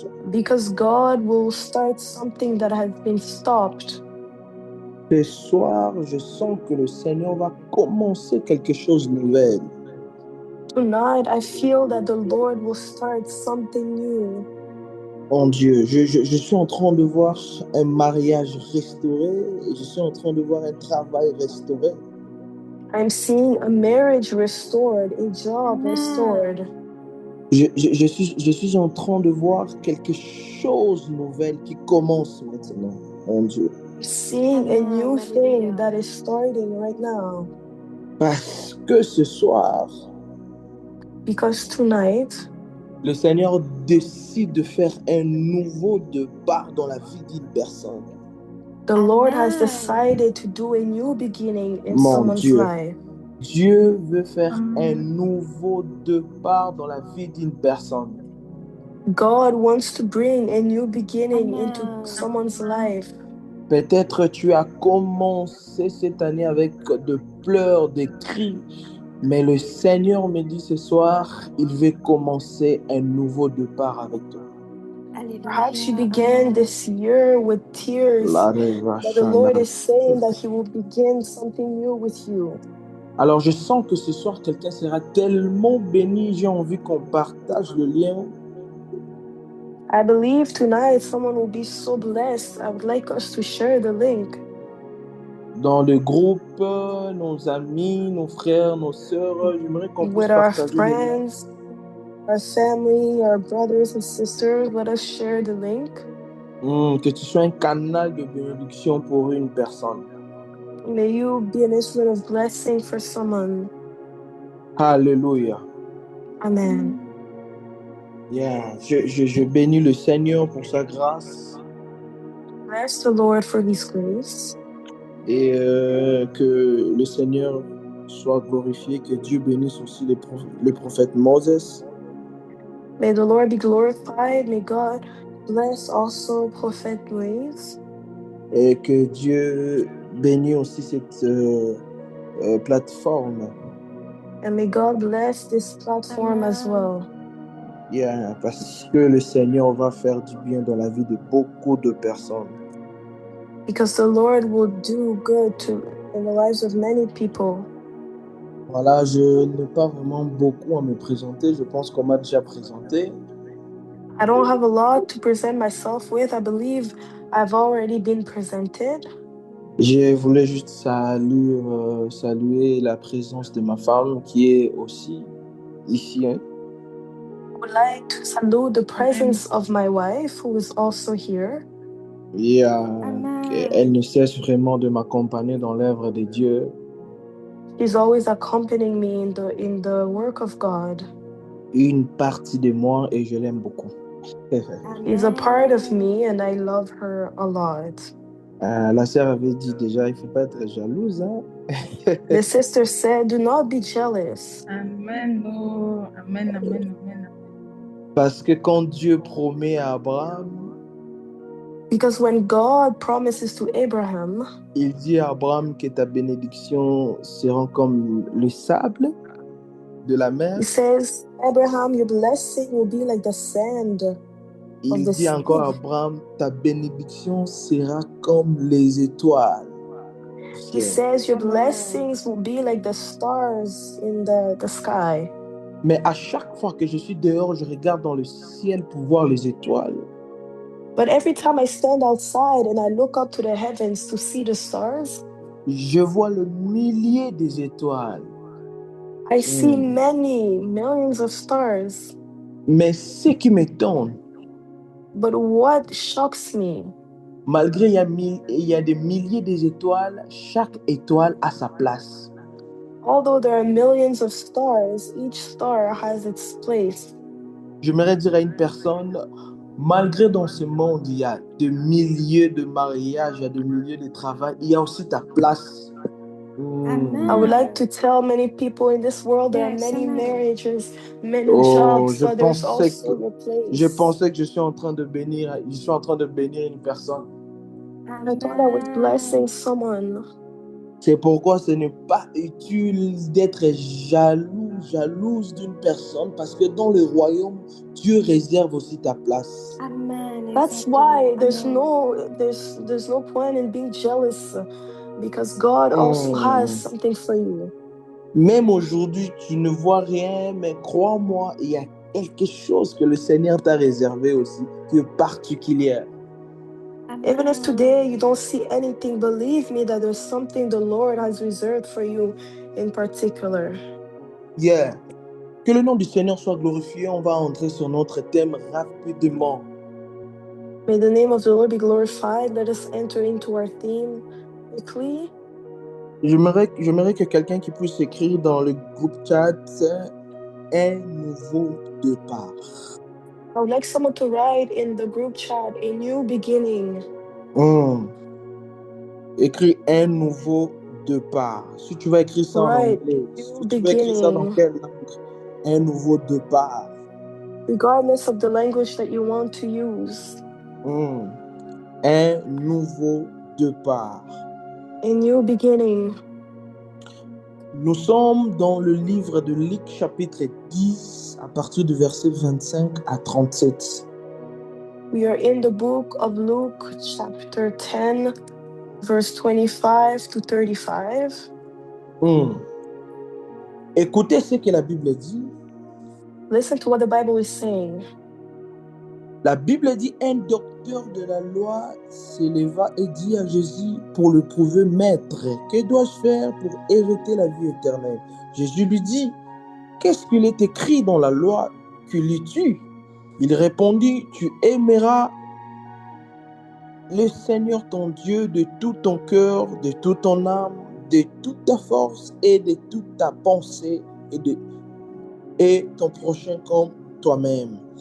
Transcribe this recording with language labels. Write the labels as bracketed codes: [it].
[en] Because God will start something that has been stopped. [fr] Ce soir, je sens que le Seigneur va commencer quelque chose de nouvel. [en] Tonight, I feel that the Lord will start something new. [fr] Mon Dieu, je suis en train de voir un mariage restauré, et je suis en train de voir un travail restauré. [en] I'm seeing a marriage restored, a job restored. [fr] Je suis en train de voir quelque chose de nouvelle qui commence maintenant, mon Dieu. [en] Seeing a new thing that is starting right now. [fr] Parce que ce soir, [en] because tonight, [fr] le Seigneur décide de faire un nouveau départ dans la vie d'une personne. [en] The Lord has decided to do a new beginning in someone's [fr] Dieu. [en] life. [fr] Dieu veut faire un nouveau départ dans la vie d'une personne. [en] God wants to bring a new beginning into someone's life. [fr] Peut-être tu as commencé cette année avec de pleurs, des cris, mais le Seigneur me dit ce soir, il veut commencer un nouveau départ avec toi. [en] Perhaps you began this year with tears, but the Lord is saying that He will begin something new with you. [fr] Alors je sens que ce soir, quelqu'un sera tellement béni, j'ai envie qu'on partage le lien. [en] I believe tonight someone will be so blessed. I would like us to share the link. [fr] Dans le groupe, nos amis, nos frères, nos sœurs, j'aimerais qu'on puisse partager le lien. [en] With our friends, our family, our brothers and sisters, let us share the link. [fr] Que tu sois un canal de bénédiction pour une personne. [en] May you be an instrument of blessing for someone. Alléluia. Amen. Yeah. [fr] Je bénis le Seigneur pour sa grâce. [en] Bless the Lord for His grace. [fr] Et que le Seigneur soit glorifié, que Dieu bénisse aussi le prophète Moses. [en] May the Lord be glorified. May God bless also Prophet Moïse. [fr] Et que Dieu bénisse aussi cette plateforme. [en] And may God bless this platform as well. [fr] Yeah, parce que le Seigneur va faire du bien dans la vie de beaucoup de personnes. [en] Because the Lord will do good in the lives of many people. [fr] Voilà, je n'ai pas vraiment beaucoup à me présenter. Je pense qu'on m'a déjà présenté. [en] I don't have a lot to present myself with. I believe I've already been presented. [fr] Je voulais juste saluer la présence de ma femme qui est aussi ici. [en] I would like to salute the presence of my wife who is also here. [fr] Elle ne cesse vraiment de m'accompagner dans l'œuvre de Dieu. [en] She's always accompanying me in the work of God. [fr] Une partie de moi et je l'aime beaucoup. [en] She's a part of me and I love her a lot. [fr] La sœur avait dit déjà, il ne faut pas être jalouse. Hein? [en] The sister said, do not be jealous. Amen. Oh, amen, amen, amen. [fr] Parce que quand Dieu promet à Abraham, [en] because when God promises to Abraham, [fr] il dit à Abraham que ta bénédiction sera comme le sable de la mer. [en] He says, Abraham, your blessing will be like the sand. [fr] Il dit encore à Abraham, ta bénédiction sera comme les étoiles. [en] He says your blessings will be like the stars in the sky. [fr] Mais à chaque fois que je suis dehors, je regarde dans le ciel pour voir les étoiles. [en] But every time I stand outside and I look up to the heavens to see the stars, [fr] je vois le millier des étoiles. [en] I see millions of stars. [fr] Mais ce qui m'étonne, [en] but what shocks me, [fr] malgré il y a des milliers d'étoiles, chaque étoile a sa place. [en] Although there are millions of stars, each star has its place. [fr] J'aimerais dire à une personne, malgré dans ce monde, il y a des milliers de mariages, il y a des milliers de travail, il y a aussi ta place. [en] I would like to tell many people in this world there are many marriages, many jobs, but there's also your place. [fr] Je pensais que je suis en train de bénir une personne. [en] I thought I was blessing someone. [fr] C'est pourquoi ce n'est pas utile d'être jalouse d'une personne, parce que dans le royaume, Dieu réserve aussi ta place. [en] That's why there's no point in being jealous, because God also has something for you. [fr] Même aujourd'hui, tu ne vois rien, mais crois-moi, il y a quelque chose que le Seigneur t'a réservé aussi, qui est particulière. [en] Even if today you don't see anything, believe me that there's something the Lord has reserved for you in particular. Yeah. [fr] Que le nom du Seigneur soit glorifié. On va entrer sur notre thème rapidement. [en] May the name of the Lord be glorified. Let us enter into our theme quickly. [fr] J'aimerais que quelqu'un qui puisse écrire dans le groupe chat un nouveau départ. [en] I would like someone to write in the group chat a new beginning. [fr] Écris un nouveau départ. Si tu vas écrire ça en anglais, si tu vas écrire ça dans quelle langue? Un nouveau départ. [en] Regardless of the language that you want to use. [fr] Un nouveau départ. [en] A new beginning. [fr] Nous sommes dans le livre de Luc chapitre 10 à partir du verset 25 à 37. [en] We are in the book of Luke chapter 10 verse 25 to 35. [fr] Écoutez ce que la Bible dit. [en] Listen to what the Bible is saying. [fr] La Bible dit, un docteur de la loi s'éleva et dit à Jésus pour le prouver, Maître, que dois-je faire pour hériter la vie éternelle? Jésus lui dit, qu'est-ce qu'il est écrit dans la loi? Que lis-tu? Il répondit, tu aimeras le Seigneur ton Dieu de tout ton cœur, de toute ton âme, de toute ta force et de toute ta pensée et ton prochain comme toi-même.